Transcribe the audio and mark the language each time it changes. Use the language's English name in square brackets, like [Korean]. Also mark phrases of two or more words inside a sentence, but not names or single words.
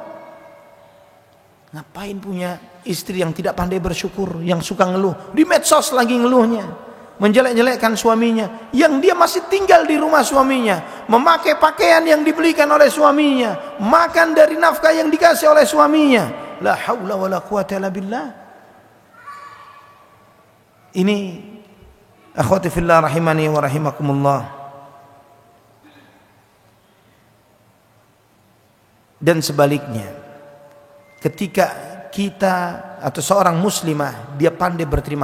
[Indonesian] Ngapain punya istri yang tidak pandai bersyukur, yang suka ngeluh, di medsos lagi ngeluhnya, menjelek-jelekkan suaminya, yang dia masih tinggal di rumah suaminya, memakai pakaian yang dibelikan oleh suaminya, makan dari nafkah yang dikasih oleh suaminya. [Arabic] لا حول ولا قوة إلا بالله. Ini أخواتي في الله رحمني ورحمكم الله. [Indonesian] Dan sebaliknya, ketika kita atau seorang muslimah dia pandai berterima